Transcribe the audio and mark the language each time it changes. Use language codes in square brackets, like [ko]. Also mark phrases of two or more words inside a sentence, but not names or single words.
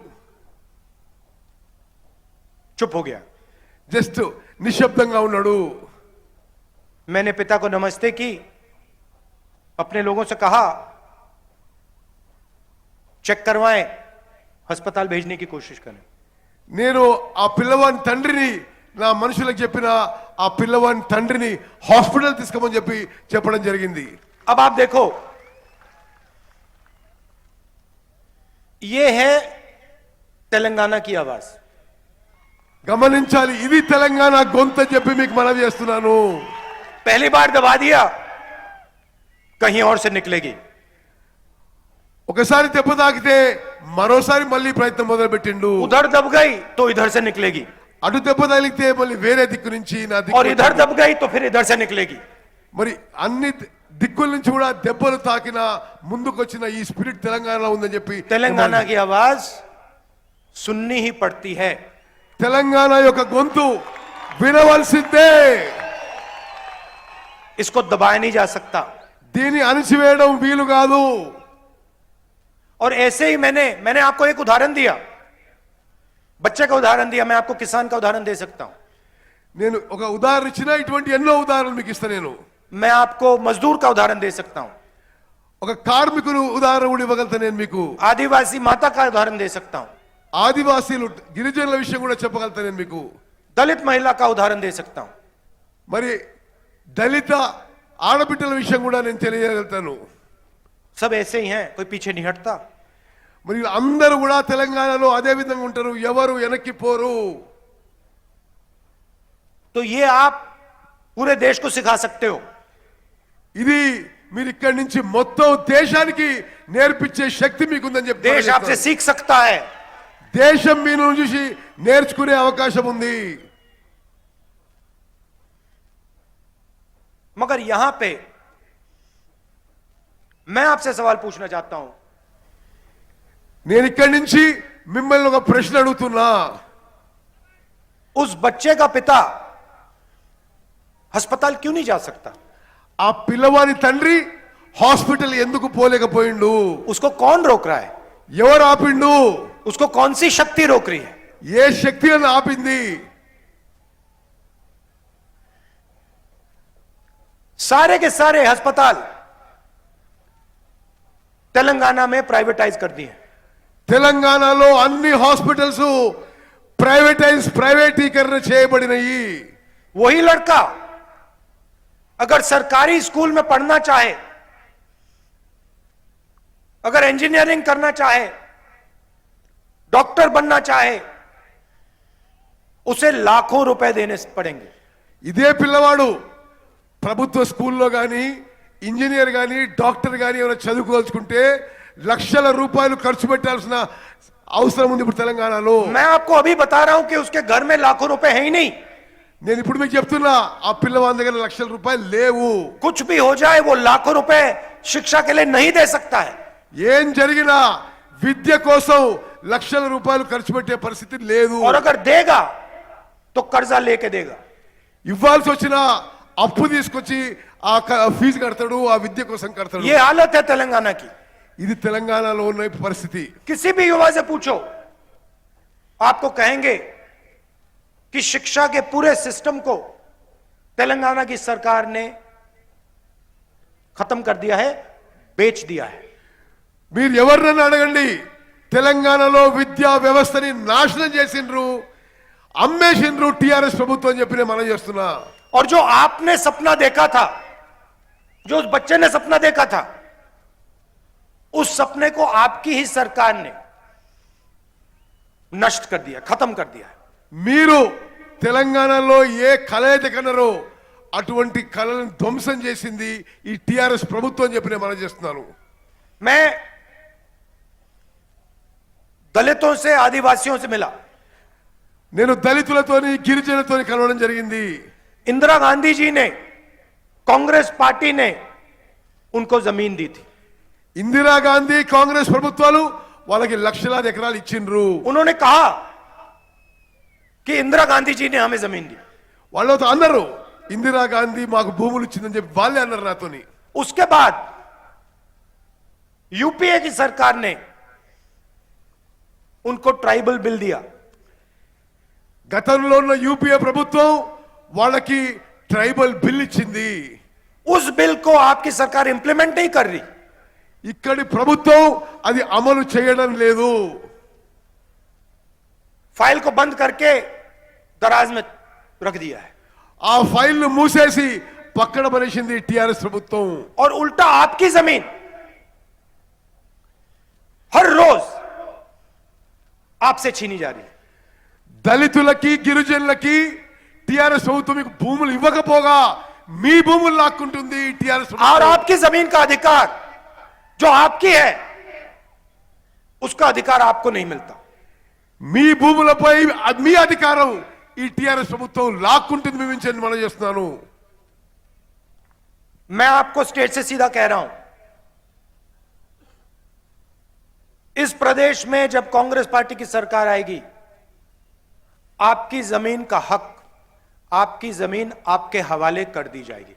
[hi] चुप हो गया। [te] జస్ట్ నిశ్శబ్దంగా ఉన్నాడు. [hi] मैंने पिता को नमस्ते की, अपने लोगों से कहा चेक करवाएं, अस्पताल भेजने की कोशिश करें। [te] నేను ఆ పిల్లవాని తండ్రిని నా మనుషులకు చెప్పిన ఆ పిల్లవాని తండ్రిని హాస్పిటల్ తీసుకోమని చెప్పడం జరిగింది. [hi] अब आप देखो, ये है तेलंगाना की आवाज। [te] గమనించాలి, ఇది తెలంగాణ గొంతు అని చెప్పి మీకు మనవి చేస్తున్నాను. [hi] पहली बार दबा दिया, कहीं और से निकलेगी। [te] ఒకసారి దెబ్బ తాకితే మరోసారి మళ్ళీ ప్రయత్నం మొదలు పెట్టిండు. [hi] उधर दब गई तो इधर से निकलेगी, [te] అటు దెబ్బ తగిలితే మళ్ళీ వేరే దిక్కు నుంచి నా [hi] और [te] దిక్కు, [hi] इधर दब गई तो फिर इधर से निकलेगी। [te] మరి అన్ని దిక్కుల నుంచి కూడా దెబ్బలు తాకిన ముందుకొచ్చిన ఈ స్పిరిట్ తెలంగాణలో ఉందని చెప్పి [hi] तेलंगाना की आवाज सुननी ही पड़ती है। [te] తెలంగాణ యొక్క గొంతు వినవలసిందే. [hi] इसको दबाया नहीं जा सकता। [te] దీన్ని అణిచివేయడం వీలు కాదు. [hi] और ऐसे ही मैंने आपको एक उदाहरण दिया, बच्चे का उदाहरण दिया, मैं आपको किसान का उदाहरण दे सकता हूं। [te] నేను ఒక ఉదాహరణ ఇచ్చిన, ఇటువంటి ఎన్నో ఉదాహరణలు మీకు ఇస్తా. నేను [hi] मैं आपको मजदूर का उदाहरण दे सकता हूं, [te] ఒక కార్మికులు ఉదాహరణ కూడా ఇవ్వగలుగుతా. నేను మీకు [hi] आदिवासी माता का उदाहरण दे सकता हूं, [te] ఆదివాసీలు గిరిజనుల విషయం కూడా చెప్పగలుగుతా. నేను మీకు [hi] दलित महिला का उदाहरण दे सकता हूं, [te] మరి దళిత ఆడబిడ్డల విషయం కూడా నేను తెలియజేయగలుగుతాను. [hi] सब ऐसे ही हैं, कोई पीछे नहीं हटता। [te] మరి అందరూ కూడా తెలంగాణలో అదే విధంగా ఉంటారు, ఎవరు వెనక్కి పోరు. [hi] तो ये आप पूरे देश को सिखा सकते हो। [te] ఇది మీరు ఇక్కడి నుంచి మొత్తం దేశానికి నేర్పించే శక్తి మీకుందని చెప్పి [hi] देश आपसे सीख सकता है। [te] దేశం మీ నుంచి చూసి నేర్చుకునే అవకాశం ఉంది. [hi] मगर यहां पे मैं आपसे सवाल पूछना चाहता हूं, [te] నేను ఇక్కడి నుంచి మిమ్మల్ని ఒక ప్రశ్న అడుగుతున్నా. [hi] उस बच्चे का पिता अस्पताल क्यों नहीं जा सकता? [te] ఆ పిల్లవాని తండ్రి హాస్పిటల్ ఎందుకు పోలేకపోయిండు? [hi] उसको कौन रोक रहा है? [te] ఎవరు ఆపిండు? [hi] उसको कौन सी शक्ति रोक रही है? [te] ఏ శక్తి అని ఆపింది? [hi] सारे के सारे अस्पताल तेलंगाना में प्राइवेटाइज कर दिए। [te] తెలంగాణలో అన్ని హాస్పిటల్స్ ప్రైవేటీకరణ చేయబడినవి. [hi] वही लड़का अगर सरकारी स्कूल में पढ़ना चाहे, अगर इंजीनियरिंग करना चाहे, डॉक्टर बनना चाहे, उसे लाखों रुपए देने पड़ेंगे। [te] ఇదే పిల్లవాడు ప్రభుత్వ స్కూల్లో కానీ ఇంజనీర్ కానీ డాక్టర్ కానీ ఎవరైనా చదువుకోవాల్సుకుంటే లక్షల రూపాయలు ఖర్చు పెట్టాల్సిన అవసరం ఉంది ఇప్పుడు తెలంగాణలో. [hi] मैं आपको अभी बता रहा हूं कि उसके घर में लाखों रुपए है ही नहीं। [te] నేను ఇప్పుడు మీకు చెప్తున్నా, ఆ పిల్లవాడి దగ్గర లక్షల రూపాయలు లేవు. [hi] कुछ भी हो जाए वो लाखों रुपए शिक्षा के लिए नहीं दे सकता है। [te] ఏం జరిగినా విద్య కోసం లక్షల రూపాయలు ఖర్చు పెట్టే పరిస్థితి లేదు. [hi] और अगर देगा तो कर्जा लेके देगा। [te] ఇవ్వాల్సి వచ్చినా అప్పు తీసుకొచ్చి ఆ ఫీజు కడతాడు, ఆ విద్య కోసం కడతాడు. [hi] ये हालत है तेलंगाना की। [te] ఇది తెలంగాణలో ఉన్న పరిస్థితి. [hi] किसी भी युवा से पूछो, आपको कहेंगे कि शिक्षा के पूरे सिस्टम को तेलंगाना की सरकार ने खत्म कर दिया है, बेच दिया है। [te] మీరు ఎవరినైనా అడగండి, తెలంగాణలో విద్యా వ్యవస్థని నాశనం చేసిండ్రు, అమ్మేసిండ్రు టిఆర్ఎస్ ప్రభుత్వం చెప్పి నేను మనం చేస్తున్నా। [hi] और जो आपने सपना देखा था, जो उस बच्चे ने सपना देखा था, उस सपने को आपकी ही सरकार ने नष्ट कर दिया, खत्म कर दिया। [te] మీరు తెలంగాణలో ఏ కళ అయితే కన్నారో అటువంటి కళలను ధ్వంసం చేసింది ఈ టిఆర్ఎస్ ప్రభుత్వం అని చెప్పి నేను మనం చేస్తున్నాను। [hi] मैं दलितों से, आदिवासियों से मिला। [te] నేను దళితులతోని గిరిజనులతోని కలవడం జరిగింది। [hi] इंदिरा गांधी जी ने, कांग्रेस पार्टी ने उनको जमीन दी थी। [te] ఇందిరాగాంధీ కాంగ్రెస్ ప్రభుత్వాలు వాళ్ళకి లక్షలాది ఎకరాలు ఇచ్చిండ్రు। [hi] उन्होंने कहा कि इंदिरा गांधी जी ने हमें जमीन दी। [te] వాళ్ళతో అన్నారు ఇందిరాగాంధీ మాకు భూములు ఇచ్చిందని చెప్పి వాళ్ళే అన్నారు నాతోని। [hi] उसके बाद यूपीए की सरकार ने उनको [en] tribal bill [hi] दिया। [te] గతంలో ఉన్న యూపీఏ ప్రభుత్వం వాళ్ళకి [en] tribal bill [te] ఇచ్చింది। [hi] उस बिल को आपकी सरकार इंप्लीमेंट नहीं कर रही। [te] ఇక్కడి ప్రభుత్వం అది అమలు చేయడం లేదు। [hi] फाइल को बंद करके दराज में रख दिया है [te] ఆ ఫైల్ ను మూసేసి పక్కన పడేసింది టిఆర్ఎస్ ప్రభుత్వం। [hi] और उल्टा आपकी जमीन हर रोज आपसे छीनी जा रही है। [te] దళితులకి గిరిజనులకి టిఆర్ఎస్ ప్రభుత్వం మీకు భూములు ఇవ్వకపోగా మీ భూములు లాక్కుంటుంది టిఆర్ఎస్ [hi] और [te] ప్రభుత్వం। [hi] आपकी जमीन का अधिकार जो आपकी है, उसका अधिकार आपको नहीं मिलता। [te] మీ భూములపై మీ అధికారం ఈ టిఆర్ఎస్ ప్రభుత్వం లాక్కుంటుంది మీ నుంచి మనం చేస్తున్నాను। [hi] मैं आपको स्टेट से सीधा कह रहा हूं, इस प्रदेश में जब कांग्रेस पार्टी की सरकार आएगी, आपकी जमीन का हक, आपकी जमीन आपके हवाले कर दी जाएगी।